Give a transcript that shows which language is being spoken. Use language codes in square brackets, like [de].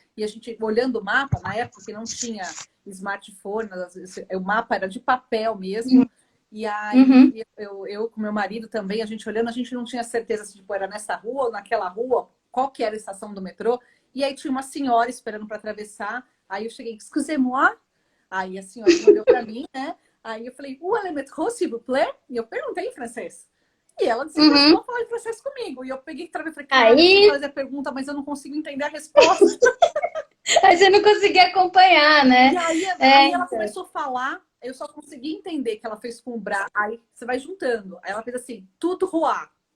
[pt] E a gente, olhando o mapa, na época que não tinha smartphone, o mapa era de papel mesmo. E aí eu com meu marido também, a gente olhando, a gente não tinha certeza se era nessa rua ou naquela rua, qual que era a estação do metrô. E aí tinha uma senhora esperando para atravessar. Aí eu cheguei, [fr] excusez-moi. [pt] Aí a senhora olhou para mim, né? Aí eu falei, [fr] où est le métro, s'il vous plaît? [pt] E eu perguntei em francês. E ela começou a falar em francês comigo. E eu peguei e falei, cara, eu vou fazer a pergunta, mas eu não consigo entender a resposta. Aí você não conseguia acompanhar, né? E aí ela começou a falar, eu só consegui entender que ela fez com o braço. Aí você vai juntando. Aí ela fez assim, tudo roi.